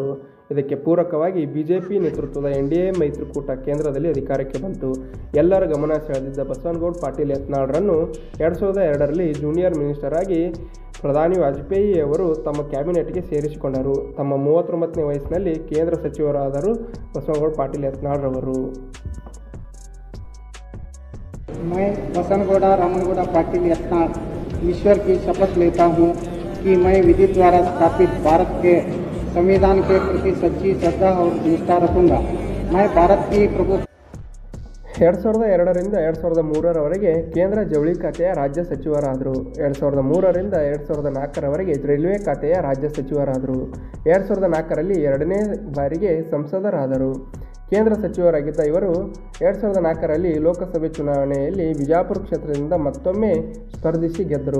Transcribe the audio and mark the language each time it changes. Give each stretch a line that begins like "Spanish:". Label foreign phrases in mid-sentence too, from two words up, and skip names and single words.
Kannada: ಇದಕ್ಕೆ ಪೂರಕವಾಗಿ BJP ನೇತೃತ್ವದ NDA ಮೈತ್ರಿಕೂಟ ಕೇಂದ್ರದಲ್ಲಿ ಅಧಿಕಾರಕ್ಕೆ ಬಂತು. ಎಲ್ಲರ ಗಮನ ಸೆಳೆದಿದ್ದ ಬಸನಗೌಡ ಪಾಟೀಲ್ ಯತ್ನಾಳ್ರನ್ನು 2002ರಲ್ಲಿ
English: junior minister
Kannada: ಆಗಿ ಪ್ರಧಾನಿ ವಾಜಪೇಯಿ ಅವರು ತಮ್ಮ ಕ್ಯಾಬಿನೆಟ್ಗೆ ಸೇರಿಸಿಕೊಂಡರು. ತಮ್ಮ 39ನೇ ವಯಸ್ಸಿನಲ್ಲಿ ಕೇಂದ್ರ ಸಚಿವರಾದರು ಬಸನಗೌಡ ಪಾಟೀಲ್ ಯತ್ನಾಳ್ರವರು.
Hindi: मैं बसनगौड़ा रामनगौड़ा पाटिल यत्नाळ ईश्वर की शपथ लेता हूँ कि मैं विधि द्वारा स्थापित भारत के संविधान के प्रति सच्ची श्रद्धा और निष्ठा रखूँगा. मैं भारत की प्रभु
Kannada: 2002ರಿಂದ 2003ರವರೆಗೆ ಕೇಂದ್ರ ಜವಳಿ ಖಾತೆಯ ರಾಜ್ಯ ಸಚಿವರಾದರು. 2003ರಿಂದ 2004ರವರೆಗೆ ರೈಲ್ವೆ ಖಾತೆಯ ರಾಜ್ಯ ಸಚಿವರಾದರು. 2004ರಲ್ಲಿ 2ನೇ ಬಾರಿಗೆ ಸಂಸದರಾದರು. ಕೇಂದ್ರ ಸಚಿವರಾಗಿದ್ದ ಇವರು 2004ರಲ್ಲಿ ಲೋಕಸಭೆ ಚುನಾವಣೆಯಲ್ಲಿ ಬಿಜಾಪುರ ಕ್ಷೇತ್ರದಿಂದ ಮತ್ತೊಮ್ಮೆ ಸ್ಪರ್ಧಿಸಿ ಗೆದ್ದರು.